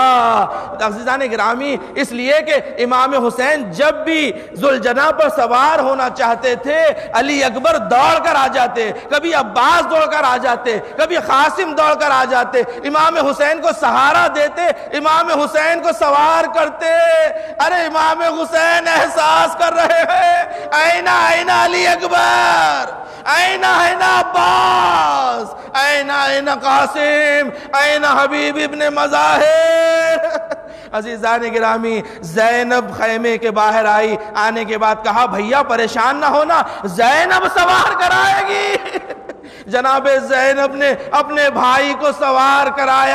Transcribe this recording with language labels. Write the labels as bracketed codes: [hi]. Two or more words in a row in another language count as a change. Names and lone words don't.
[ur] عزیزان گرامی، اس لیے کہ امام حسین جب بھی ذوالجناح پر سوار ہونا چاہتے تھے، علی اکبر دوڑ کر آ جاتے، کبھی عباس دوڑ کر آ جاتے، کبھی قاسم دوڑ کر آ جاتے، امام حسین کو سہارا دیتے، امام حسین کو سوار کرتے۔ ارے امام حسین احساس کر رہے ہیں، [ar] اینا اینا علی اکبر، اینا اینا عباس، اینا اینا قاسم، اینا حبیب ابن مظاہر۔ [ur] عزیزان گرامی، زینب خیمے کے باہر آئی، آنے کے بعد کہا بھیا پریشان نہ ہونا، زینب سوار کرائے گی۔ جناب زینب نے اپنے بھائی کو سوار کرایا۔